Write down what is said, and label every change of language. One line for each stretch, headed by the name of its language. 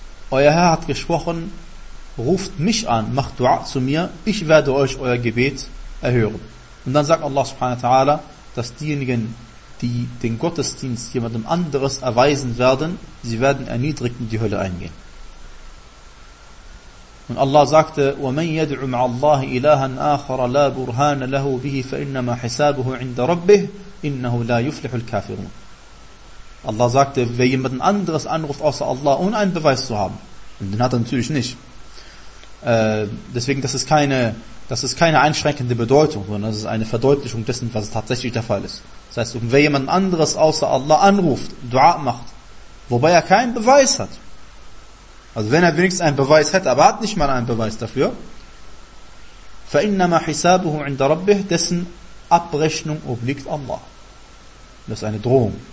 German: Euer Herr hat gesprochen, ruft mich an, macht Dua zu mir, ich werde euch euer Gebet erhören. Und dann sagt Allah subhanahu wa ta'ala, dass diejenigen, die den Gottesdienst jemandem anderes erweisen werden, sie werden erniedrigt in die Hölle eingehen. Und Allah sagte:
Arabic: وَمَنْ يَدْعُ مَعَ اللَّهِ إِلَهًا آخَرَ لَا بُرْهَانَ لَهُ بِهِ فَإِنَّمَا حِسَابُهُ عِنْدَ رَبِّهِ إِنَّهُ لَا يُفْلِحُ الْكَافِرُونَ.
German: Allah sagte, wer jemanden anderes anruft außer Allah, ohne einen Beweis zu haben, und den hat er natürlich nicht. Deswegen, das ist keine einschränkende Bedeutung, sondern das ist eine Verdeutlichung dessen, was tatsächlich der Fall ist. Das heißt, wer jemanden anderes außer Allah anruft, Dua macht, wobei er keinen Beweis hat, also wenn er wenigstens einen Beweis hätte, aber hat nicht mal einen Beweis dafür,
Arabic: فَإِنَّمَا حِسَابُهُ عِنْدَ رَبِّهِ,
German: dessen Abrechnung obliegt Allah. Das ist eine Drohung.